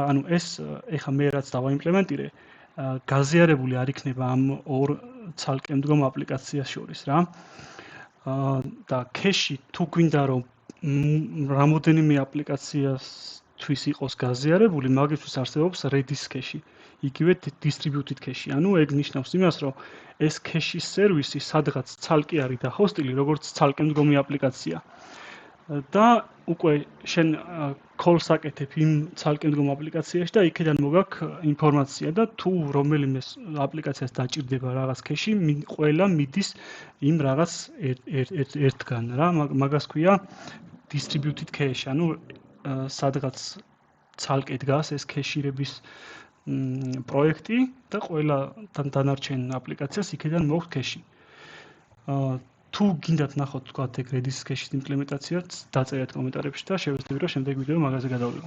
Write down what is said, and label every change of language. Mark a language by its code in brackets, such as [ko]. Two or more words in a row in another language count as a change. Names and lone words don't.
[ka] ანუ ეს ეხა მე რაც დავაიმპლემენტირე, გაზიარებული არ იქნება ამ ორ ცალკე მდგომ აპლიკაციას შორის რა. და cache-ი თუ გვინდა რომ რამოდენიმე აპლიკაციასთვის იყოს გაზიარებული, მაგისთვის არსებობს Redis cache-ი, იგივე [en] distributed cache- [ka] ი. ანუ ეგ ნიშნავს იმას, რომ ეს cache-ის სერვისი სადღაც ცალკე არის დახოსტილი, როგორც ცალკე მდგომი აპლიკაცია. და უკვე შენ call-ს აკეთებ იმ ცალკე მდგომ აპლიკაციაში და იქიდან მოგაქვს ინფორმაცია და თუ რომელიმე აპლიკაციას დაჭირდება რაღაც cache-ი, ყველა მიდის იმ რაღაც ერთგან რა. მაგას ქვია [en] distributed cache, [ka] ანუ სადღაც ცალკე დგას ეს cache-ირების პროექტი და ყველა დანარჩენ აპლიკაციას იქიდან მოაქვს cache-ი. თუ გინდათ ნახოთ თქვათ ეგ Redis cache-ის იმპლემენტაციაც, დაწერეთ კომენტარებში და შევეცდები რომ შემდეგ ვიდეო მაგაზე გადავიღო.